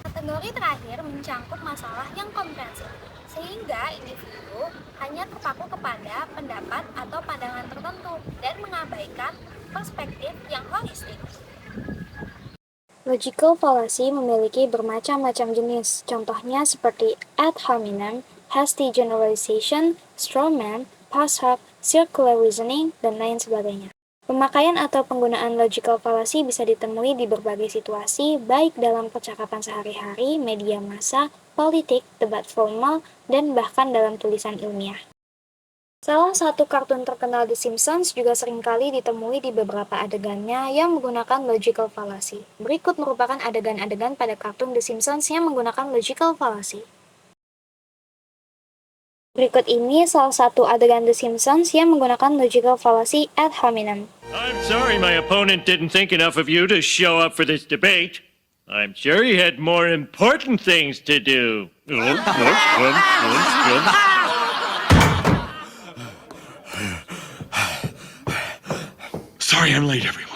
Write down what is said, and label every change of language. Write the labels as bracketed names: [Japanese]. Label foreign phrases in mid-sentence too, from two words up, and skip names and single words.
[Indonesian] Kategori terakhir mencangkup masalah yang komprehensif, sehingga individu hanya terpaku kepada pendapat atau pandangan tertentu dan mengabaikan perspektif yang holistik. [English] Logical fallacy [Indonesian] memiliki bermacam-macam jenis, contohnya seperti [Latin] ad hominem, [English] hasty generalization, straw man, [Latin] post hoc, [English] circular reasoning, [Indonesian] dan lain sebagainya. Pemakaian atau penggunaan [English] logical fallacy [Indonesian] bisa ditemui di berbagai situasi, baik dalam percakapan sehari-hari, media massa, politik, debat formal, dan bahkan dalam tulisan ilmiah. Salah satu kartun terkenal The Simpsons juga seringkali ditemui di beberapa adegannya yang menggunakan [English] logical fallacy. [Indonesian] Berikut merupakan adegan-adegan pada kartun The Simpsons yang menggunakan [English] logical fallacy. [Indonesian] Berikut ini salah satu adegan The Simpsons yang menggunakan [English] logical fallacy [Latin] ad hominem. [English] I'm sorry my opponent didn't think enough of you to show up for this debate. I'm sure he had more important things to do. Sorry I'm late, everyone.